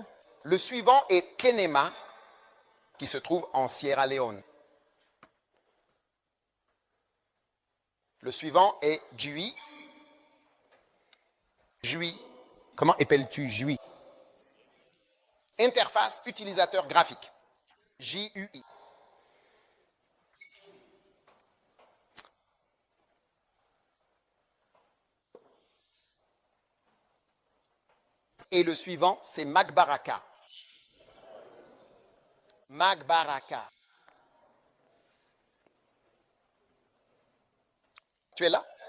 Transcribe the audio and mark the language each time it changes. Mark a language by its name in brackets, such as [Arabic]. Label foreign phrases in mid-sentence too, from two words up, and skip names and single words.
[French] Le suivant est Kenema, qui se trouve en Sierra Leone. Le suivant est Jui. Jui. Comment appelles-tu Jui? Interface utilisateur graphique. J-U-I. Et le suivant, c'est Magbaraka. Magbaraka. Tu es là?